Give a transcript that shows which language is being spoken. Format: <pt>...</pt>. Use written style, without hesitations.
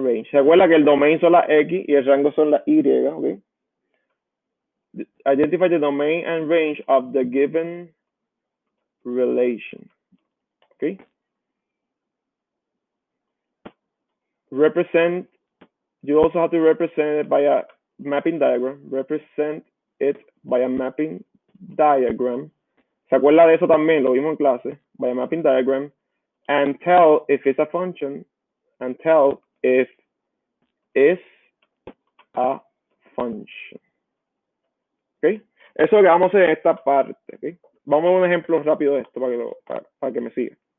<es>¿Se acuerda que el domain son las X y el rango son las Y? ¿Ok?</es> <en>Identify the domain and range of the given relation. Okay. Represent. You also have to represent it by a mapping diagram. Represent it by a mapping diagram.</en> <es>¿Se acuerda de eso también? Lo vimos en clase.</es> <en>By a mapping diagram. And tell if it's a function. And tell if it's a function. Okay.</en> <es>Eso es lo que vamos a hacer en esta parte. Okay. Vamos a ver un ejemplo rápido de esto para que me siga.</es>